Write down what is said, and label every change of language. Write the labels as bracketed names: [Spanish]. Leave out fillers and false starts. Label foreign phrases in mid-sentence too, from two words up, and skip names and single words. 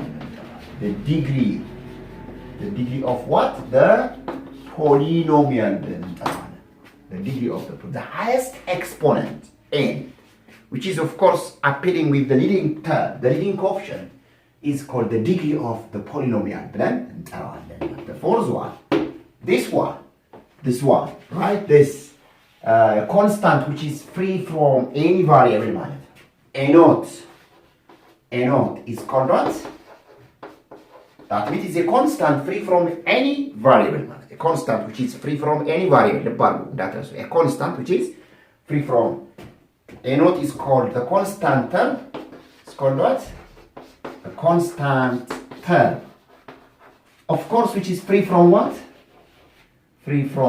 [English] the degree of what the polynomial the degree of the highest exponent n which is of course appearing with the leading term the leading coefficient is called the degree of the polynomial [Amharic] ብለን እንጠራዋለን [English] the fourth one this one right this constant which is free from any variable ማለት a naught is called what that means it's a constant free from any variable ማለት a constant which is free from any variable that is a constant which is free from a naught is called the constant term it's called what a constant term of course which is free from what free